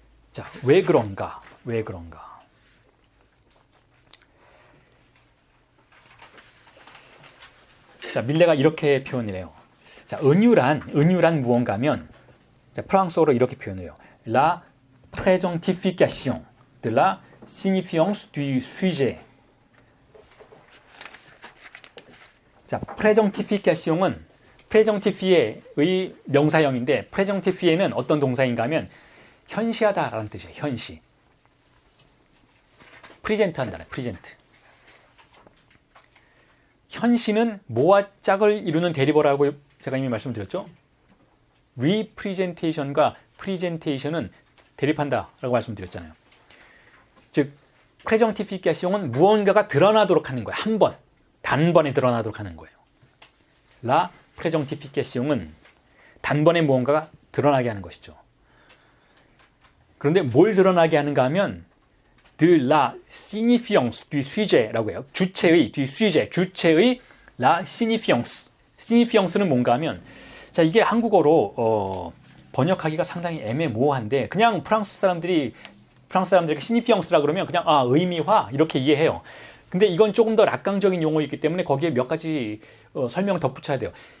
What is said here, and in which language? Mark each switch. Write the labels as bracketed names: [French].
[Korean] 자, 왜 그런가? 자, 밀레가 이렇게 표현을 해요. 자, 은유란 무언가면 자, 프랑스어로 이렇게 표현을 해요. [French] La présentification de la signifiance du sujet. [Korean] 자, présentification은 présentifier 명사형인데 présentifier는 어떤 동사인가 하면 현시하다라는 뜻이에요. 현시. 프리젠트 한다는 프리젠트. 현시는 모와 짝을 이루는 대리어라고 제가 이미 말씀드렸죠. representation과 presentation은 대립한다라고 말씀드렸잖아요. 즉 présentification은 무언가가 드러나도록 하는 거예요. 한 번, 단번에 드러나도록 하는 거예요. la présentification은 단번에 무언가가 드러나게 하는 것이죠. 그런데 뭘 드러나게 하는가 하면 [French] de la signifiance du sujet [Korean] 라고 해요. 주체의 du sujet, 주체의 la signifiance. signifiance는 뭔가 하면 자, 이게 한국어로 번역하기가 상당히 애매모호한데 그냥 프랑스 사람들에게 signifiance라 그러면 그냥 의미화 이렇게 이해해요. 근데 이건 조금 더 락강적인 용어이기 때문에 거기에 몇 가지 설명을 덧붙여야 돼요.